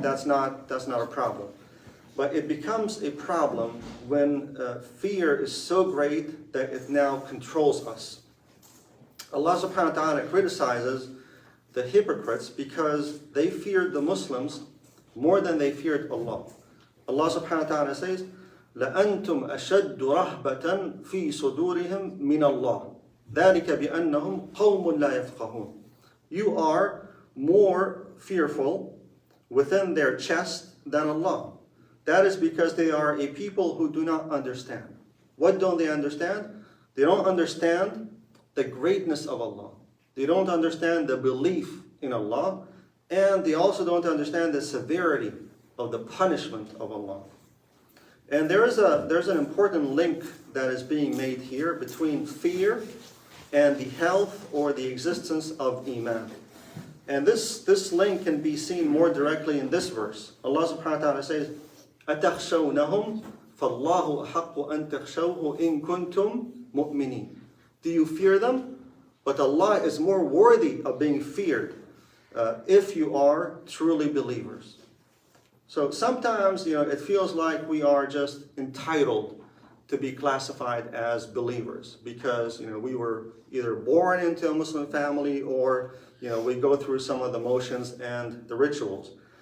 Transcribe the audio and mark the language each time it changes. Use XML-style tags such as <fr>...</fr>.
<en>That's not a problem. But it becomes a problem when fear is so great that it now controls us. Allah subhanahu wa ta'ala criticizes the hypocrites because they feared the Muslims more than they feared Allah. Allah subhanahu wa ta'ala says,</en> <ar>لَأَنْتُمْ أَشَدُّ رَهْبَةً فِي صُدُورِهِمْ مِنَ اللَّهِ ذَلِكَ بِأَنَّهُمْ قَوْمٌ لَا يَفْقَهُونَ.</ar> <en>You are more fearful within their chest than Allah. That is because they are a people who do not understand. What don't they understand? They don't understand the greatness of Allah. They don't understand the belief in Allah. And they also don't understand the severity of the punishment of Allah. And there's an important link that is being made here between fear and the health or the existence of Iman. And this link can be seen more directly in this verse. Allah subhanahu wa ta'ala says,</en> <ar>أَتَخْشَوْنَهُمْ فَاللَّهُ أَحَقُّ أَن تَخْشَوْهُ إِن كُنتُمْ مُؤْمِنِينَ.</ar> <en>Do you fear them? But Allah is more worthy of being feared if you are truly believers. So sometimes, it feels like we are just entitled to be classified as believers because, we were either born into a Muslim family or, we go through some of the motions and the rituals.</en>